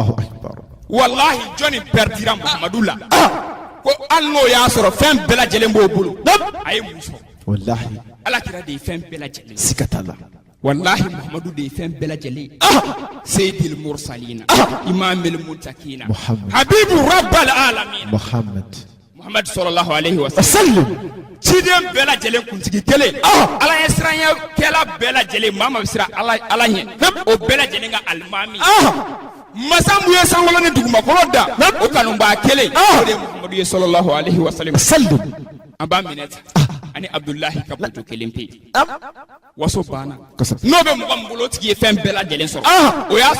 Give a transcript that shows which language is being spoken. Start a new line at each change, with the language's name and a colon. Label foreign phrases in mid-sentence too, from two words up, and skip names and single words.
Bambara: walahi jɔnni pɛrdira muhamadu la ko hali n'o y'a sɔrɔ fɛn bɛɛ lajɛlen b'o bolo a ye mun sɔrɔ ala kira de ye fɛn bɛɛ lajɛlen siga t'a la wallahi muhamadu de ye fɛn bɛɛ lajɛlen
Arabic: سيد المرسلين إمام المتقين حبيب رب العالمين محمد صلى الله عليه وسلم
Bambara: ciden bɛɛ lajɛlen kuntigi kelen ala ye siranya kɛla bɛɛ lajɛlen maa ma bɛ siran ala ɲɛ o bɛɛ lajɛlen ka alimami masa mun ye sankolo ni dugumakolo da o kanubaa kelen o de ye muhamadu ye
Arabic: صلى الله عليه وسلم
Bambara: an b'a minɛ ta ani abdulahi ka bato kelen pe waso banna n'o bɛ mɔgɔ min bolo o tigi ye fɛn bɛɛ lajɛlen sɔrɔ o y'a